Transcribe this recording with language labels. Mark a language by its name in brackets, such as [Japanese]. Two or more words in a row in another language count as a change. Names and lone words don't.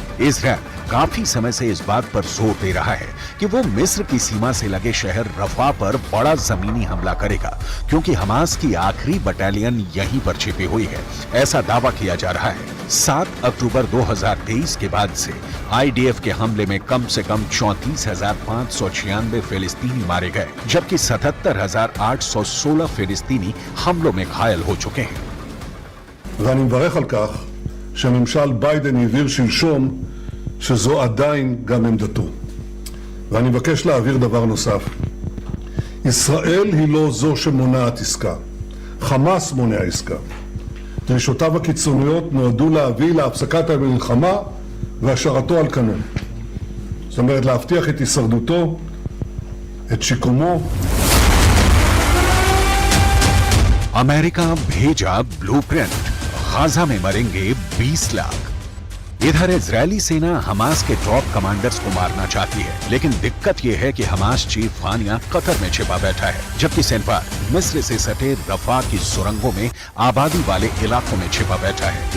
[Hindi] इजरायल काफी समय से इस बात पर जोर दे रहा है कि वो मिस्र की सीमा से लगे शहर रफा पर बड़ा जमीनी हमला करेगा, क्योंकि हमास की आखिरी बटालियन यहीं पर छिपी हुई है। ऐसा दावा किया जा रहा है। 7 अक्टूबर 2023 के बाद से आईडीएफ के हमले में कम से कम 34,596 फिलिस्तीनी मारे गए, जबकि 77,816 फिलिस्तीनी हमलों में घायल हो चुके हैं। [Hebrew] ואני מברך על כך שממשל ביידן הבהיר שלשום שזו עדיין גם עמדתו. ואני מבקש להעביר דבר נוסף. ישראל היא לא זו שמונעת עסקה. חמאס מונע עסקה. דרישותיו הקיצוניות נועדו להביא להפסקת המלחמה והשארתו על כנו. זאת אומרת, להבטיח את הישרדותו, את שיקומו. [Hindi] अमेरिका भेजा ब्लूप्रिंट, गाजा में मरेंगे 20 लाख। इधर इजरायली सेना हमास के [English] top commanders [Hindi] को मारना चाहती है, लेकिन दिक्कत यह है कि हमास चीफ खानिया कतर में छिपा बैठा है, जबकि सिनवार मिस्र से सटे रफा की सुरंगों में आबादी वाले इलाकों में छिपा बैठा है।